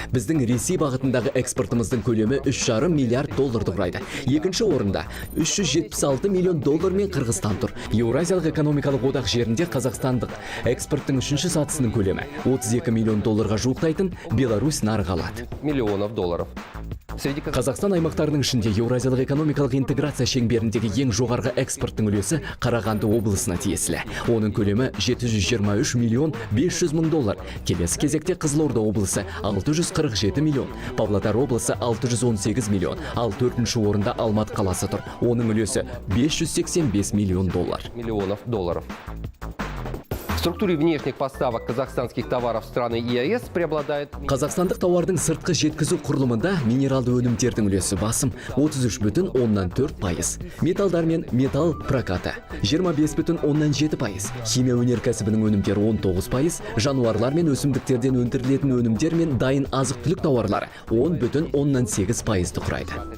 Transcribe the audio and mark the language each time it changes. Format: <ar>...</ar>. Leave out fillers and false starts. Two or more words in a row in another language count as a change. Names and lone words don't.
<kk>Біздің Ресей бағытындағы экспортымыздың көлемі 3,5 миллиард долларды құрайды. Екінші орында 376 миллион доллармен Қырғызстан тұр. Еуразиялық экономикалық одақ жерінде қазақстандық экспорттың үшінші сатысының көлемі 32 миллион долларға жуықтайтын Беларусь нарығы алады.</kk> <ru>Миллионов долларов.</ru> <kk>Қазақстан аймақтарының ішінде Еуразиялық экономикалық интеграция шеңберіндегі ең жоғарғы экспорттың үлесі Қарағанды облысына тиесілі. Оның көлемі 723 миллион 500 мың доллар. Келесі кезекте Қызылорда облысы 647 миллион, Павлодар облысы 618 миллион, ал төртінші орында Алматы қаласы тұр. Оның үлесі 585 миллион доллар.</kk> <ru>Миллионов долларов. В структуре внешних поставок казахстанских товаров в страны ЕАЭС преобладает...</ru> <kk>Қазақстандық тауардың сыртқы жеткізу құрылымында минералды өнімдердің үлесі басым 33,4%. Металдар мен металл прокаты 25,7%. Химия өнеркәсібінің өнімдері 19%. Жануарлар мен өсімдіктерден өндірілетін өнімдер мен дайын азық-түлік тауарлары 10,8% құрайды.</kk>